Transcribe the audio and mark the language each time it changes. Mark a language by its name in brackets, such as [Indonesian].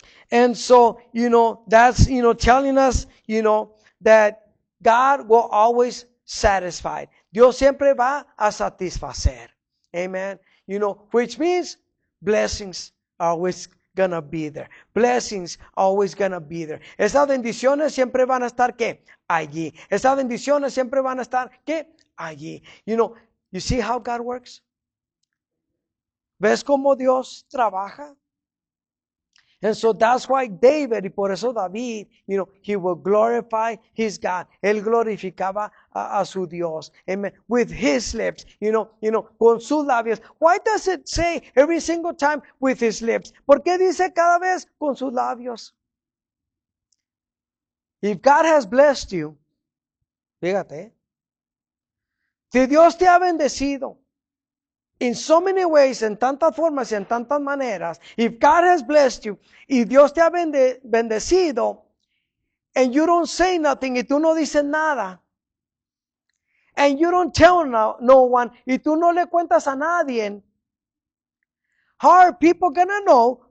[English] And so, that's, telling us, that God will always satisfy. [Spanish] Dios siempre va a satisfacer. Amen. [English] Which means blessings are always gonna be there. Blessings always gonna be there. [Spanish] Esas bendiciones siempre van a estar, ¿qué? Allí. Esas bendiciones siempre van a estar, ¿qué? [English] Allí. You see how God works? [Spanish] ¿Ves cómo Dios trabaja? [English] And so that's why David, [Spanish] y por eso David, [English] he will glorify his God. [Spanish] Él glorificaba a su Dios. Amen. [English] With his lips, [Spanish] con sus labios. [English] Why does it say every single time with his lips? [Spanish] ¿Por qué dice cada vez con sus labios? [English] If God has blessed you, [Spanish] fíjate, si Dios te ha bendecido, [English] in so many ways, [Spanish] en tantas formas y en tantas maneras, [English] if God has blessed you, [Spanish] y Dios te ha bendecido, [English] and you don't say nothing, [Spanish] y tú no dices nada, [English] and you don't tell no one, [Spanish] y tú no le cuentas a nadie, [English] how are people gonna know?